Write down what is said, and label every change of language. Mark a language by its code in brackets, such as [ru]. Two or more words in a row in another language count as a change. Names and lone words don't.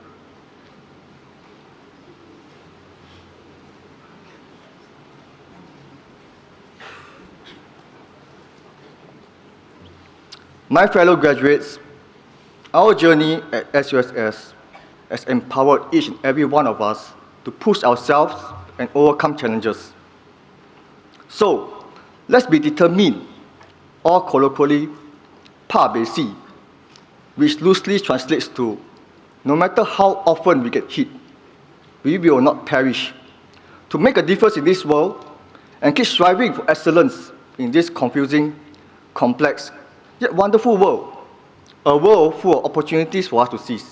[en] My fellow graduates, our journey at SUSS has empowered each and every one of us to push ourselves and overcome challenges. So, let's be determined, or colloquially, [nan] pa bei si, [en] which loosely translates to, no matter how often we get hit, we will not perish, to make a difference in this world and keep striving for excellence in this confusing, complex, yet wonderful world, a world full of opportunities for us to seize.